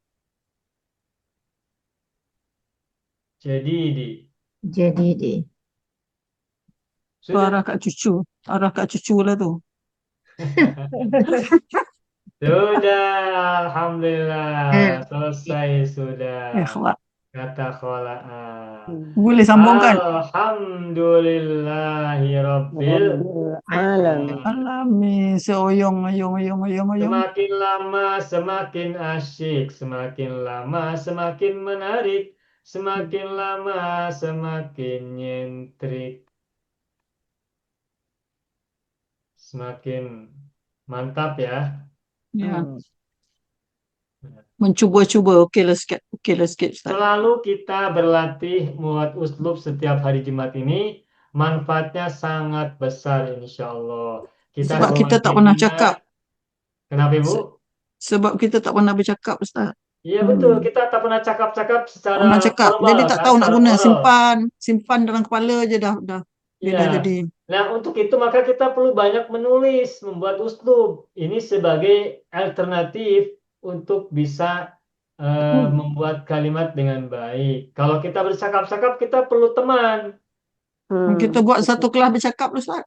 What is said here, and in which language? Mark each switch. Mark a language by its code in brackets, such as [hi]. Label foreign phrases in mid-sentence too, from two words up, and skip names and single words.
[ms] Arah kat cucu lah tu. [id] Sudah, alhamdulillah, selesai sudah. Kata khola'ah. [ms] Boleh sambungkan. [ar] الحمد لله رب alamin. Seoyong. [id] Semakin lama semakin asyik, semakin lama semakin menarik, semakin lama semakin nyentrik, semakin mantap ya. Ya. [ms] Mencuba-cuba. Okeylah sikit. Ustaz. [id] Selalu kita berlatih muat uslub setiap hari Jumat ini, manfaatnya sangat besar insyaallah. [ms] Sebab kita tak pernah cakap. [id] Kenapa Ibu? [ms] Sebab kita tak pernah bercakap Ustaz. Iya betul, kita tak pernah cakap secara formal, jadi tak tahu nak guna, simpan dalam kepala je dah Iya. jadi. [id] Nah, untuk itu maka kita perlu banyak menulis, membuat uslub. Ini sebagai alternatif untuk bisa membuat kalimat dengan baik. Kalau kita bercakap-cakap, kita perlu teman. [ms] Kita buat satu kelas bercakap Ustaz.